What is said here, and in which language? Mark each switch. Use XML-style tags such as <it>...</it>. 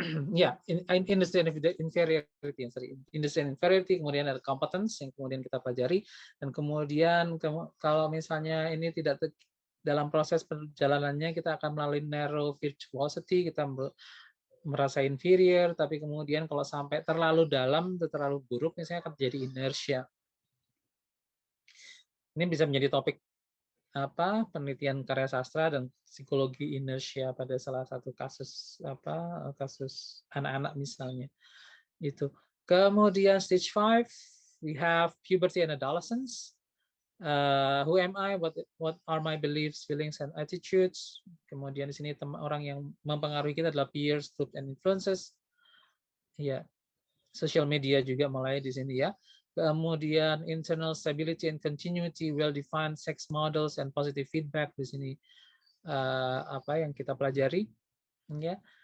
<id>Ya, industry inferiority, industry inferiority, kemudian ada competence yang kemudian kita pelajari, dan kemudian kalau misalnya ini tidak dalam proses perjalanannya kita akan melalui narrow virtuosity, kita merasa inferior, tapi kemudian kalau sampai terlalu dalam atau terlalu buruk, misalnya akan terjadi inertia. Ini bisa menjadi topik penelitian karya sastra dan psikologi inertia pada salah satu kasus kasus anak-anak misalnya itu.</id> <en>Kemudian stage 5 we have puberty and adolescence. Who am I? What are my beliefs, feelings, and attitudes?</en> <id>Kemudian di sini orang yang mempengaruhi kita adalah peers, group, and influences. Ya, social media juga mulai di sini ya. Kemudian internal stability and continuity, well-defined sex models and positive feedback di sini yang kita pelajari, ya.</id>